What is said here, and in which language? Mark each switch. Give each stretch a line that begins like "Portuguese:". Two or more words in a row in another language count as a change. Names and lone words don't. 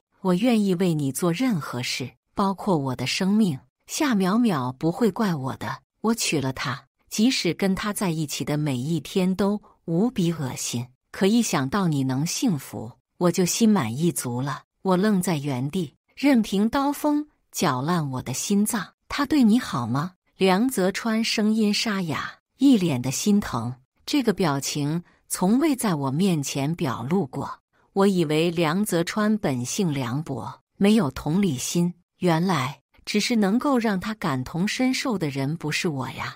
Chinese: 我願意為你做任何事，包括我的生命。夏淼淼不會怪我的，我娶了她，即使跟她在一起的每一天都無比惡心，可一想到你能幸福，我就心滿意足了。我愣在原地，任憑刀鋒攪爛我的心臟。他對你好嗎？梁澤川聲音沙啞，一臉的心疼。這個表情從未在我面前表露過。我以為梁澤川本性涼薄，沒有同理心，原來只是能夠讓他感同身受的人不是我呀。